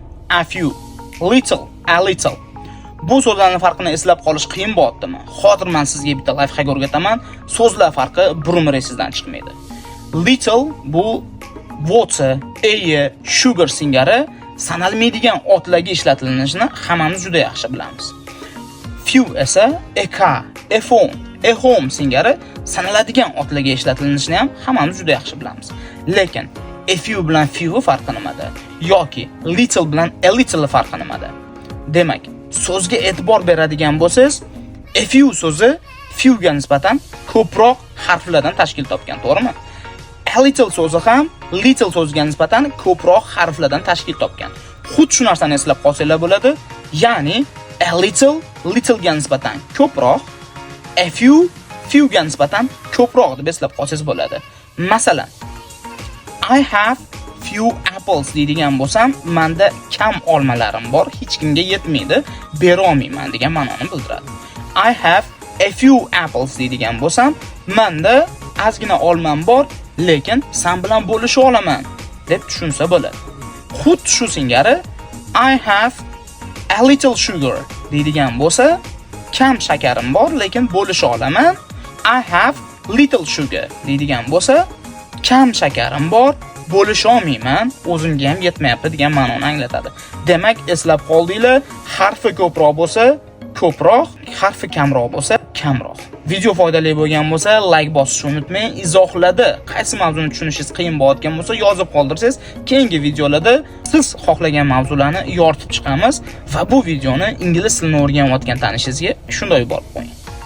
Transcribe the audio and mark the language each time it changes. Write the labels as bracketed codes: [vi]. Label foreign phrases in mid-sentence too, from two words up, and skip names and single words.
[en] a few, little, a little. [uz] Bu so'zlarning farqini eslab qolish qiyin bo'ladimi? Hozir men sizga bitta lifehack o'rgataman. So'zlar farqi bir-umr esingizdan chiqmaydi. Little bu [en] water, air, sugar [uz] singari sanalmaydigan otlarga ishlatilishini hammamiz juda yaxshi bilamiz. Few esa [en] a car, a phone, a home [uz] singari sanaladigan otlarga ishlatilishini ham hammamiz juda yaxshi bilamiz. Lekin [en] a few [uz] bilan few farqi nimada? Yoki little bilan [en] a little [uz] farqi nimada? Demak, so'zga e'tibor beradigan bo'lsangiz, [en] a few [uz] so'zi few ga nisbatan ko'proq harflardan tashkil topgan, to'g'rimi? [en] A little [uz] so'zi ham little so'ziga nisbatan ko'proq harflardan tashkil topgan. Xuddi shu narsani eslab qolsanglar bo'ladi. Ya'ni [en] a little [uz] ga nisbatan ko'proq, [en] a few [uz] ga nisbatan ko'proq deb eslab qolsangiz bo'ladi. Masalan, [en] I have few apples [uz] deydigan bo'lsam, menda kam olmalarim bor, hech kimga yetmaydi, bera olmayman degan ma'noni bildiradi. [en] I have a few apples [uz] deydigan bo'lsam, menda ozgina olmam bor, lekin sen bilan bo'lisha olaman deb tushunsa bo'ladi. Xuddi shu singari [en] I have a little sugar [uz] deydigan bo'lsa, kam shakarim bor, lekin bo'lisha olaman. [en] I have little sugar [uz] deydigan bo'lsa, kam shakarim bor, bo'lisha olmayman, o'zimga ham yetmayapti degan ma'noni anglatadi. Demak, eslab qoldinglar, harfi ko'proq bo'lsa ko'proq, harfi kamroq bo'lsa kamroq. Video foydali bo'lgan bo'lsa, like bosishni unutmang. Izohlarda qaysi mavzuni tushunishingiz qiyin bo'layotgan bo'lsa, yozib qoldirsangiz, keyingi videolarda siz xohlagan mavzularni yoritib chiqamiz va bu videoni ingliz tilini o'rganayotgan tanishingizga shunday yuborib qo'ying.